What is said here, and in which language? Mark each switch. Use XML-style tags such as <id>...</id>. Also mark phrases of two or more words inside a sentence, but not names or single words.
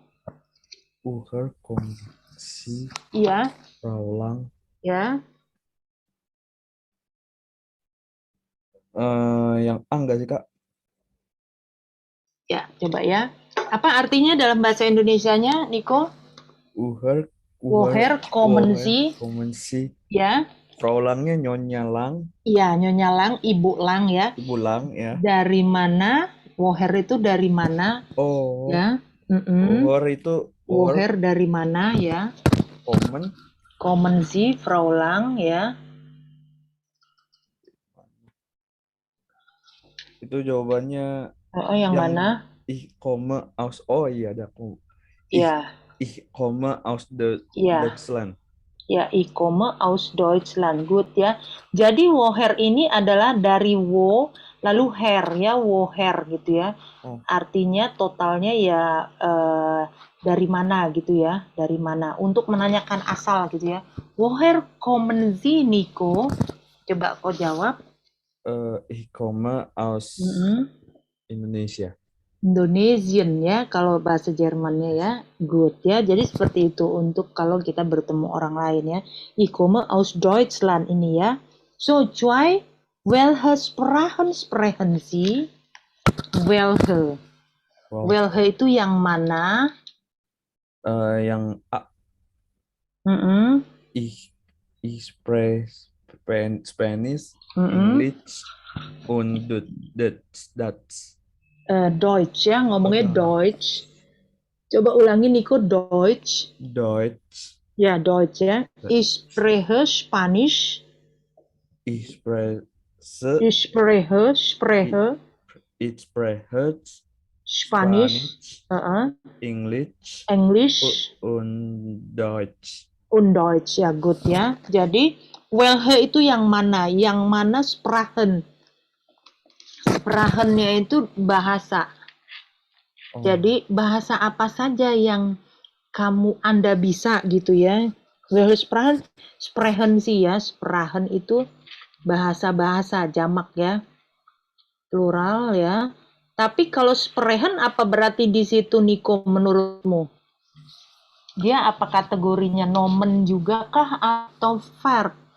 <de>Woher kommen Sie,</de> <id>Iya.</id> <de>Frau Lang?</de> <id>Ya. Yang A nggak sih Kak? Ya, coba ya. Apa artinya dalam bahasa Indonesianya, Niko?</id> <de>Woher kommen Sie? Kommen Sie.</de> <id>Ya. Frau Langnya Nyonya Lang. Iya, Nyonya Lang, Ibu Lang ya. Ibu Lang ya. Dari mana? Woher itu dari mana? Oh. Ya. Woher dari mana ya?</id> <de>Kommen Sie, Frau Lang ya.</de> <id>Itu jawabannya yang mana?</id> <de>Ich komme aus,</de> <id>oh iya ada aku. Iya.</id> <de>Ich komme aus Deutschland. Ya, ich komme aus Deutschland.</de> <id>Good ya. Jadi woher ini adalah dari wo lalu her ya, woher gitu ya. Artinya totalnya ya dari mana gitu ya, dari mana. Untuk menanyakan asal gitu ya.</id> <de>Woher kommen Sie,</de> <id>Niko? Coba kau jawab.</id> <de>Ich komme aus Indonesia.</de> <id>Indonesian ya kalau bahasa Jermannya ya. Good ya. Jadi seperti itu untuk kalau kita bertemu orang lain ya.</id> <de>Ich komme aus Deutschland</de> <id>ini ya.</id> <de>So, Joy, welche Sprachen sprechen Sie?</de> <id>Welche. Welche itu yang mana? Yang A.</id> <de>Ich spreche Spanish, English, und Dutch.</de> <id>Deutsch ya, ngomongnya Deutsch. Coba ulangi Nico, Deutsch.</id> <de>Deutsch. Ya, Deutsch ya. Ich spreche Spanisch. Ich spreche, Ich spreche ich spreche Spanisch. English, English und Deutsch. und Deutsch ya, good ya.</de> <id>Jadi welche itu yang mana? Yang mana Sprachen? Sprachennya itu bahasa. Oh, Jadi bahasa apa saja yang Anda bisa gitu ya.</id> <de>Welche Sprachen? Sprechen</de> <id>sih ya. Sprachen itu bahasa-bahasa jamak ya. Plural ya. Tapi kalau Sprechen apa berarti di situ Nico menurutmu? Dia apa kategorinya nomen juga kah atau verb?</id>